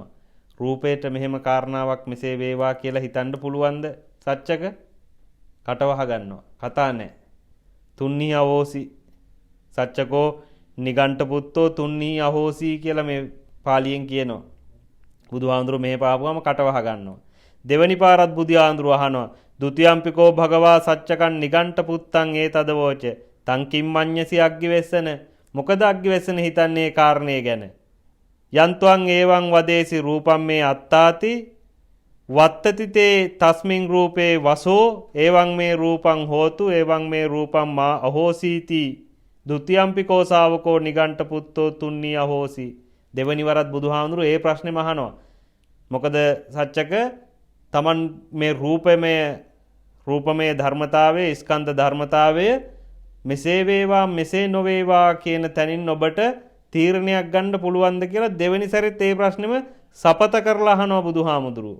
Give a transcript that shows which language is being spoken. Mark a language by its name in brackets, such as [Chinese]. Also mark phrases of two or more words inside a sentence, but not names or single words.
[Sinhala] රූපයට මෙහෙම කාරණාවක් මෙසේ වේවා කියලා හිතන්න පුළුවන්ද සත්‍යක? කටවහ ගන්නවා. කතා නැහැ. [Pali] තුන්නී අවෝසි සත්‍යකෝ නිගණ්ඨ පුත්තෝ තුන්නී අහෝසි [Sinhala] කියලා මේ පාලියෙන් කියනවා. බුදුහාඳුරු මෙහෙ පාපුවම කටවහ ගන්නවා. දෙවනි පාරත් බුදුහාඳුරු අහනවා. [Pali] ဒ ුතියම්පිකෝ භගවා සච්චකන් නිගණ්ඨ පුත්තං ඒතදවෝච තං කිම්මඤ්ඤසි අග්ගිවෙස්සන. [Sinhala] මොකද අග්ගිවෙස්සන හිතන්නේ කාරණේ ගැන? [Pali] යන්ත්වං ඒවං වදේසි රූපම් මේ අත්තාති වත්තති තේ තස්මින් රූපේ වසෝ ඒවං මේ රූපං හෝතු ඒවං මේ රූපම් මා අහෝසීති ဒ ුතියම්පිකෝ ශාවකෝ නිගණ්ඨ පුත්තෝ තුන්නී අහෝසි. [Sinhala] දෙවනි වරත් බුදුහාඳුරු ඒ ප්‍රශ්නේම අහනවා. මොකද සත්‍යක තමන් මේ රූපමය ධර්මතාවයේ ස්කන්ධ ධර්මතාවය මෙසේ වේවා මෙසේ නොවේවා කියන තැනින් ඔබට තීරණයක් ගන්න පුළුවන්ද කියලා දෙවෙනි සැරේත් ඒ ප්‍රශ්නෙම සපත කරලා අහනවා බුදුහාමුදුරුවෝ.